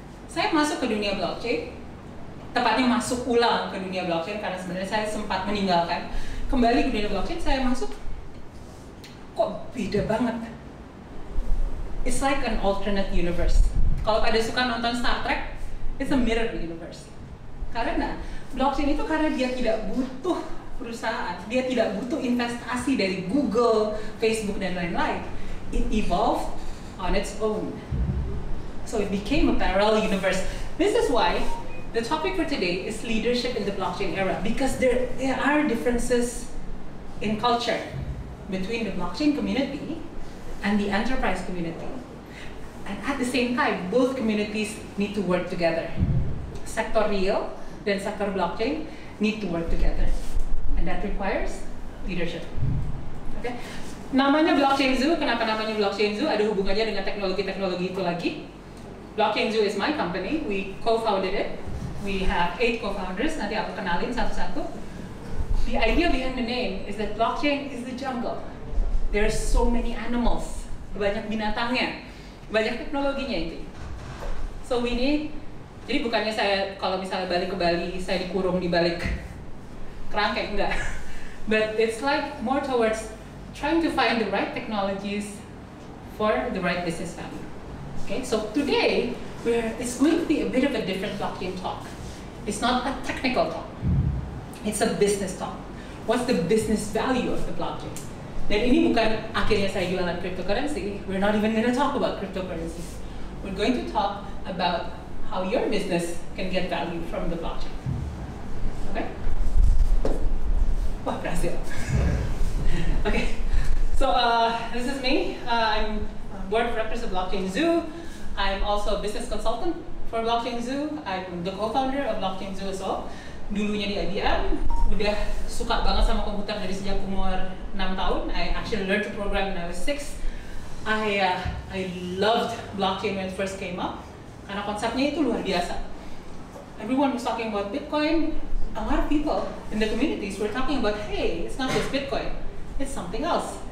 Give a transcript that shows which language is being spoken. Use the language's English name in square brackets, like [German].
[Indonesian] Saya masuk ke dunia blockchain, tepatnya masuk ulang ke dunia blockchain karena sebenarnya saya sempat meninggalkan. Kembali ke dunia blockchain, saya masuk, kok beda banget. [English] It's like an alternate universe. [Indonesian] Kalau pada suka nonton Star Trek, [English] it's a mirror universe. [Indonesian] Karena blockchain itu karena dia tidak butuh perusahaan, dia tidak butuh investasi dari Google, Facebook, dan lain-lain. [English] It evolved on its own. So it became a parallel universe. This is why the topic for today is leadership in the blockchain era, because there are differences in culture between the blockchain community and the enterprise community. And at the same time, both communities need to work together. [Indonesian] Sektor real dan sektor blockchain [English] need to work together. And that requires leadership. [Indonesian] Oke, namanya Blockchain Zoo. Kenapa namanya Blockchain Zoo? Ada hubungannya dengan teknologi-teknologi itu lagi. [English] Blockchain Zoo is my company. We co-founded it. We have 8 co-founders. [Indonesian] Nanti aku kenalin satu-satu. [English] The idea behind the name is that blockchain is the jungle. There are so many animals. [Indonesian] Banyak binatangnya, banyak teknologinya itu. [English] So we need. [Indonesian] Jadi bukannya saya kalau misalnya balik ke Bali, saya dikurung di balik kerangkeng, enggak. [English] But it's like more towards trying to find the right technologies for the right business value. Okay, so today it's going to be a bit of a different blockchain talk. It's not a technical talk. It's a business talk. What's the business value of the blockchain? [Indonesian] Dan ini bukan akhirnya saya jualan cryptocurrency. [English] We're not even going to talk about cryptocurrencies. We're going to talk about how your business can get value from the blockchain. Okay? [Indonesian] Wah, berhasil. [English] Okay. So this is me. I'm board of directors of Blockchain Zoo. I'm also a business consultant for Blockchain Zoo. I'm the co-founder of Blockchain Zoo as well. [Indonesian] Dulunya di IBM, udah suka banget sama komputer dari sejak umur 6 tahun. [English] I actually learned to program when I was 6. I loved blockchain when it first came up, [Indonesian] karena konsepnya itu luar biasa. [English] Everyone was talking about Bitcoin. A lot of people in the communities were talking about, hey, it's not just Bitcoin, it's something else.